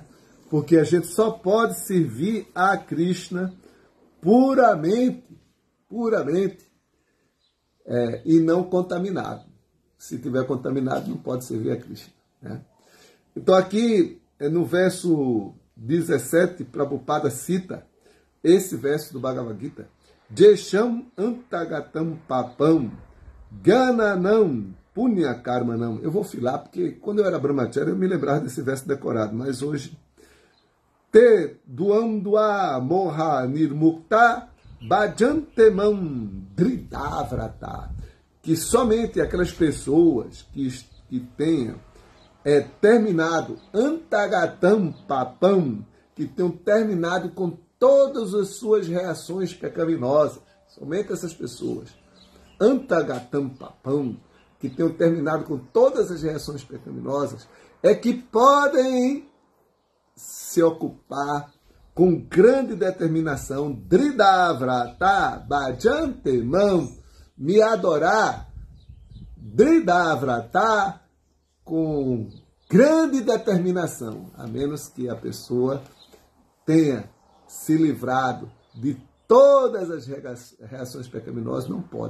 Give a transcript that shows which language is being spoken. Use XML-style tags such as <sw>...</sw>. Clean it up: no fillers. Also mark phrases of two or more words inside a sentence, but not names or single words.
<pt>Porque a gente só pode servir a Krishna puramente, e não contaminado. Se tiver contaminado, não pode servir a Krishna, né? Então aqui, no verso 17, Prabhupada cita esse verso do Bhagavad Gita,</pt> <sa>Jesham antagatam papam gananam punya karmanam.</sa> <pt>Eu vou filar, porque quando eu era brahmacharya eu me lembrava desse verso decorado, mas hoje</pt> <sa>Te duamdua moha nirmukta bhajantemam dridavrata.</sa> <pt>Que somente aquelas pessoas que tenham terminado</pt> <sa>antagatam papam,</sa> <pt>que tenham terminado com todas as suas reações pecaminosas, somente essas pessoas,</pt> <sa>antagatam papam,</sa> <pt>que tenham terminado com todas as reações pecaminosas, é que podem se ocupar com grande determinação,</pt> <sa>Dridavrata, Bhajantemam,</sa> <pt>me adorar, Dridavrata, com grande determinação, a menos que a pessoa tenha se livrado de todas as reações pecaminosas, não pode.</pt>